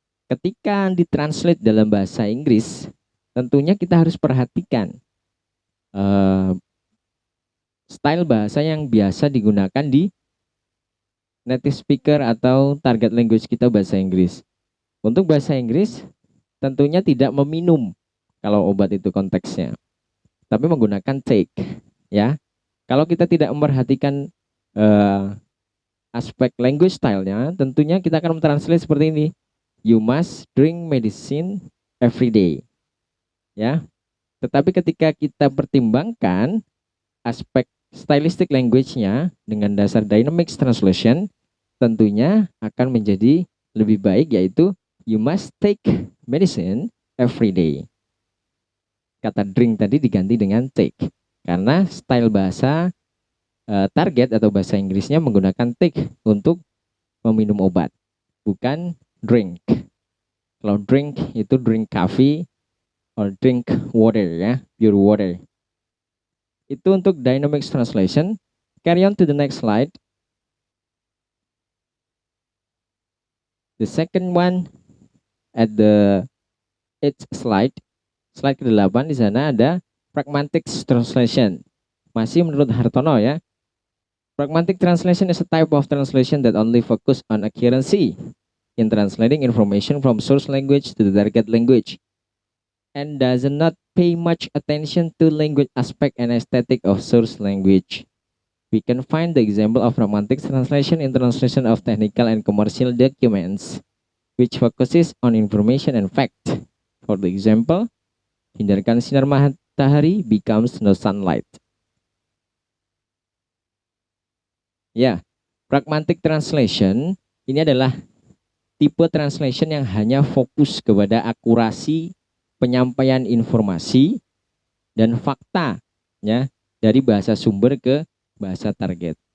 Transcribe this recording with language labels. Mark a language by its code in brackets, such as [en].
[id] Ketika ditranslate dalam bahasa Inggris, tentunya kita harus perhatikan style bahasa yang biasa digunakan di native speaker atau target language kita bahasa Inggris. Untuk bahasa Inggris tentunya tidak meminum kalau obat itu konteksnya, tapi menggunakan take, ya. Kalau kita tidak memperhatikan aspek language style-nya, tentunya kita akan mentranslate seperti ini. [en] You must drink medicine every day. [id] Ya. Tetapi ketika kita pertimbangkan aspek stylistic language-nya dengan dasar dynamic translation, tentunya akan menjadi lebih baik, yaitu [en] you must take medicine every day. [id] Kata drink tadi diganti dengan take, karena style bahasa target atau bahasa Inggrisnya menggunakan take untuk meminum obat, bukan drink. Kalau drink itu [en] drink coffee or drink water, [id] ya, pure water. Itu untuk [en] dynamic translation. Carry on to the next slide. The second one at the 8th slide [id] ke-8 di sana ada [en] pragmatic translation. [id] Masih menurut Hartono, ya. [en] Pragmatic translation is a type of translation that only focus on accuracy in translating information from source language to the target language and does not pay much attention to language aspect and aesthetic of source language. We can find the example of pragmatic translation in translation of technical and commercial documents, which focuses on information and fact. For the example, [id] hindarkan sinar matahari [en] becomes no sunlight. [id] Ya, pragmatic translation ini adalah tipe translation yang hanya fokus kepada akurasi penyampaian informasi dan fakta, ya, dari bahasa sumber ke bahasa target.